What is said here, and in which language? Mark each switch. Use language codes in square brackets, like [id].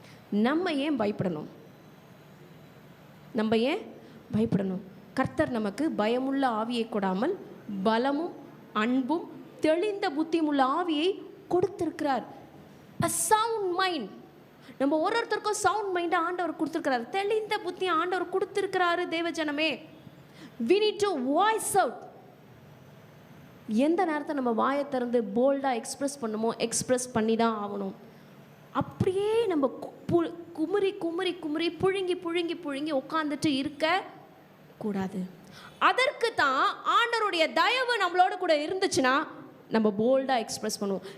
[ta] நம்ம ஏன் பயப்படணும்? நம்ம ஏன் பயப்படணும்? கர்த்தர் நமக்கு பயமுள்ள ஆவியை கொடாமல் பலமும் அன்பும் தெளிந்த புத்தியும் உள்ள ஆவியை கொடுத்திருக்கிறார். [en] a sound mind. [ta] நம்ம ஒருத்தருக்கும் சவுண்ட் மைண்டை ஆண்டவர் கொடுத்துருக்கிறாரு, தெளிந்த புத்தியை ஆண்டவர் கொடுத்துருக்கிறாரு. [en] தேவஜனமே, we need to voice out. [ta] எந்த நேரத்தை நம்ம வாயை திறந்து போல்டாக எக்ஸ்பிரஸ் பண்ணுமோ எக்ஸ்பிரஸ் பண்ணி தான் ஆகணும். அப்படியே நம்ம குமுறி குமுறி குமுறி புழுங்கி புழுங்கி புழுங்கி உட்காந்துட்டு இருக்க கூடாது. அதற்கு தான் ஆண்டவருடைய தயவு நம்மளோட கூட இருந்துச்சுன்னா நம்ம போல்டாக எக்ஸ்பிரஸ் பண்ணுவோம்.